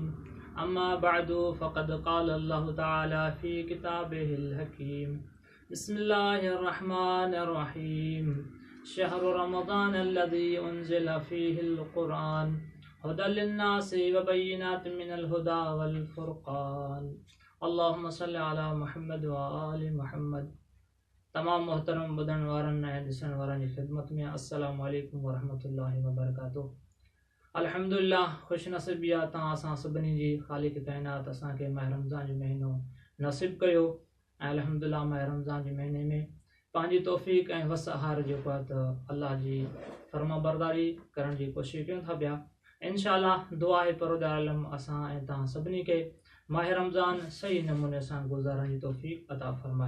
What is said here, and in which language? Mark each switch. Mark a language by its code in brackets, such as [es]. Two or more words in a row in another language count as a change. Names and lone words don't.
[ar] أما بعد، فقد قال الله تعالى في كتابه الحكيم: بسم الله الرحمن الرحيم. شهر رمضان الذي أنزل فيه القرآن هدى للناس وبينات من الهدى والفرقان. اللهم صل على محمد وآل محمد. [sd] तमाम मोहतरम ॿुधण वारनि ऐं ॾिसण वारनि जी ख़िदमत में [ar] السلام عليكم ورحمة الله وبركاته. [sd] अल्हम्दुलिल्लाह, ख़ुशि नसीबी आहे तव्हां असां सभिनी जी ख़ालिक़ काइनात असांखे माह रमज़ान जो महीनो नसीब कयो ऐं अल्हम्दुलिल्लाह माह रमज़ान जे महीने में पंहिंजी तौफ़ीक़ ऐं वसहार जेको आहे त अल्लाह जी फर्माबरदारी करण जी कोशिशि कयूं था पिया। इंशाअल्लाह दुआ आहे परवरदिगार आलम असां ऐं तव्हां सभिनी खे माह रमज़ान सही नमूने सां गुज़ारण जी तौफ़ीक़ अता फ़रमाए।